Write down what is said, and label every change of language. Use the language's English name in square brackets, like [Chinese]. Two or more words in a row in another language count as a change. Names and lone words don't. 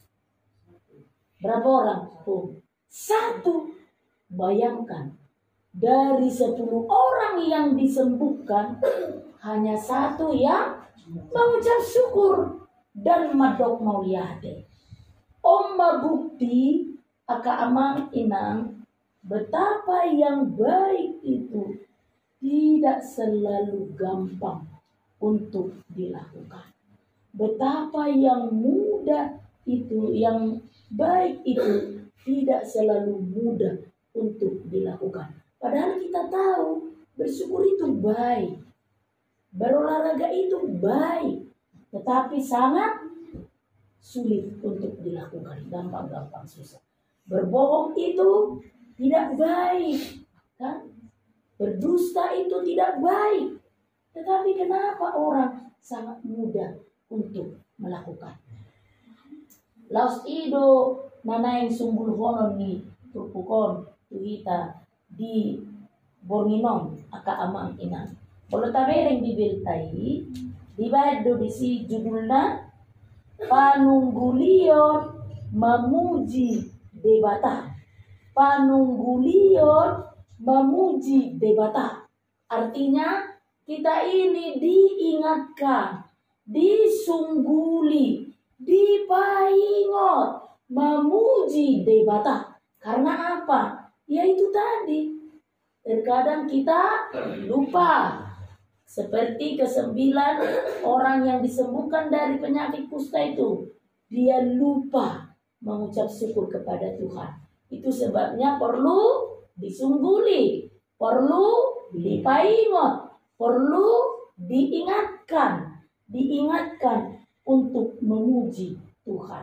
[Indonesian] Berapa orang? Satu. Bayangkan, dari 10 orang yang disembuhkan, hanya satu yang mengucap syukur dan [Batak Toba] mandok mulia. [Indonesian] Omba bukti [Batak Toba] aka amang inang [Indonesian] betapa yang baik itu tidak selalu gampang untuk dilakukan. Betapa yang mudah itu, yang baik itu tidak selalu mudah untuk dilakukan. Padahal kita tahu bersyukur itu baik, berolahraga itu baik, tetapi sangat sulit untuk dilakukan, gampang-gampang susah. Berbohong itu tidak baik, kan? Berdusta itu tidak baik. Tetapi kenapa orang sangat mudah untuk melakukan? [Batak Toba] Laos ido nanaing sumbul honon ni tupukon tuhita di Bornginom aka amang inang. Kalau tabereng dibiltai dibado di si judulna panunggulion [Indonesian] memuji debata. [Batak Toba] Panunggulion [Indonesian] memuji debata. Artinya kita ini diingatkan, [Batak Toba] disungguli, dipaingot, [Indonesian] memuji debata. Karena apa? Ya itu tadi. Terkadang kita lupa. Seperti ke-9 orang yang disembuhkan dari penyakit kusta itu. Dia lupa mengucap syukur kepada Tuhan. Itu sebabnya perlu disungguli, perlu dipaingot, perlu diingatkan untuk memuji Tuhan.